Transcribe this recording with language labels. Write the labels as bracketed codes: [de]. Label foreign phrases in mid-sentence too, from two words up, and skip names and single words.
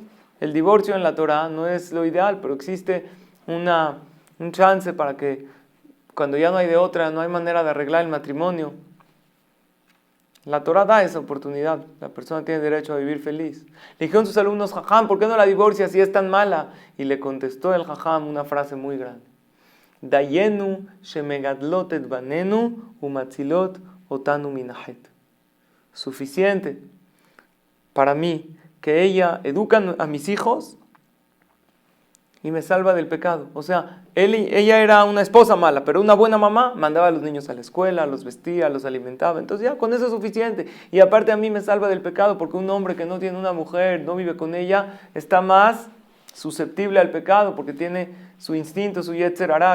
[es] El divorcio en la Torah no es lo ideal, pero existe un chance para que cuando ya no hay de otra, no hay manera de arreglar el matrimonio. La Torah da esa oportunidad. La persona tiene derecho a vivir feliz. Le dijeron sus alumnos, jajam, ¿por qué no la divorcia si es tan mala? Y le contestó el jajam una frase muy grande. [he] דיינו שמגדלות את בנינו ומצילות אותנו מן החטא. [es] Suficiente para mí que ella educa a mis hijos y me salva del pecado. O sea, ella era una esposa mala, pero una buena mamá, mandaba a los niños a la escuela, los vestía, los alimentaba. Entonces ya con eso es suficiente. Y aparte a mí me salva del pecado, porque un hombre que no tiene una mujer, no vive con ella, está más susceptible al pecado, porque tiene su instinto, su [he] יצר הרע.